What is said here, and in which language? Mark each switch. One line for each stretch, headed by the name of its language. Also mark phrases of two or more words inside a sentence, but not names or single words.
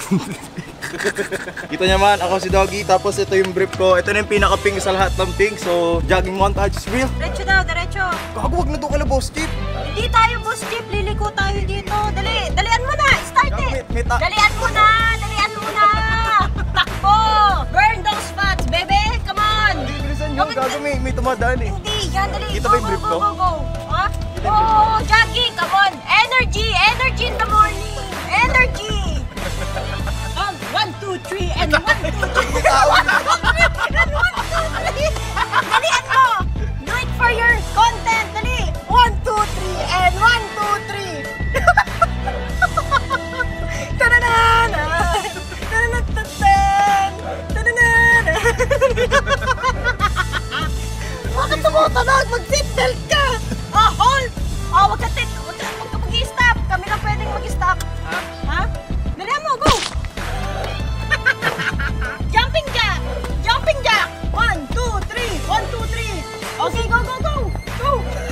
Filipino: Kita niya man, ako si Doggy. Tapos ito yung brief ko. Ito na yung pinaka-pink sa lahat ng pink. So,
English: jogging montage is real.
Filipino: Diretso daw, diretso. Gago, wag na doon ka na, Boss Chip. Hindi tayo Boss Chip, liliko tayo dito. Dalian mo na,
English: start it.
Filipino: Dalian mo na. Takbo.
English: Burn those fats, baby. Come on.
Filipino: Hindi, bilisan nyo. Gago, may tumadaan eh. Hindi, yan, dali. Kita ba yung brief ko?
English: Go. Ha? Oh, jogging, come on. Energy in the morning. Energy. 1, 2, 3, and 1, 2, 3.
Filipino: Dalian mo.
English: Do it for your content.
Filipino: Dali. 1, 2, 3, and 1, 2, 3. Ta-da-da-da. Bakit tumutunog? Mag-seatbelt ka! Hold! Wag ka mag-i-stop! Kami lang pwedeng mag-i-stop. Ha? Dalihan mo,
English: go! Jumping jack! 1, 2, 3! 1, 2, 3! Okay, go! Go!